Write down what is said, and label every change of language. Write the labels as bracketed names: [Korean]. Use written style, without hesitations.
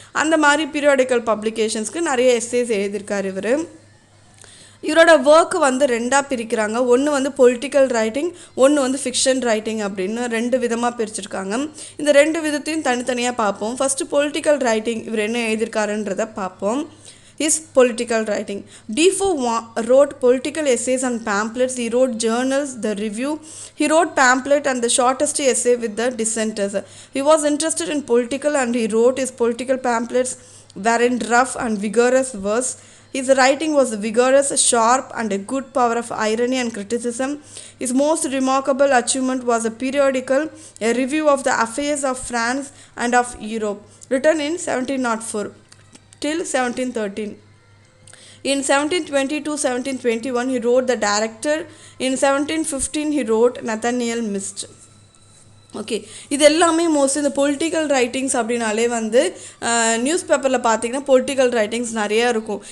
[Tamil] அந்த மாதிரி பீரியாடிக்கல் பப்ளிகேஷன்ஸ்க்கு நிறைய எஸ்ஸேஸ் எழுதியிருக்காரு இவர். இவரோட ஒர்க்கு வந்து ரெண்டாக பிரிக்கிறாங்க. ஒன்று வந்து பொலிட்டிக்கல் ரைட்டிங், ஒன்று வந்து ஃபிக்ஷன் ரைட்டிங் அப்படின்னு 2 விதமாக பிரிச்சிருக்காங்க. இந்த 2 விதத்தையும் தனித்தனியாக பார்ப்போம். ஃபஸ்ட்டு பொலிட்டிக்கல் ரைட்டிங் இவர் என்ன எழுதியிருக்காருன்றதை பார்ப்போம். [English] His political writing. Defoe wrote political essays and pamphlets. He wrote journals, the review. He wrote pamphlet and the shortest essay with the dissenters. He was interested in political and he wrote his political pamphlets were in rough and vigorous verse. His writing was vigorous, sharp, and a good power of irony and criticism. His most remarkable achievement was a periodical, a review of the affairs of France and of Europe, written in 1704 till 1713. In 1720 to 1721, he wrote The Director. In 1715, he wrote Nathaniel Mist. [Tamil] Okay, இது எல்லாமே mostly இந்த political writings அப்படின்னாலே வந்து news பேப்பரில் பார்த்தீங்கன்னா political writings நிறையா இருக்கும்.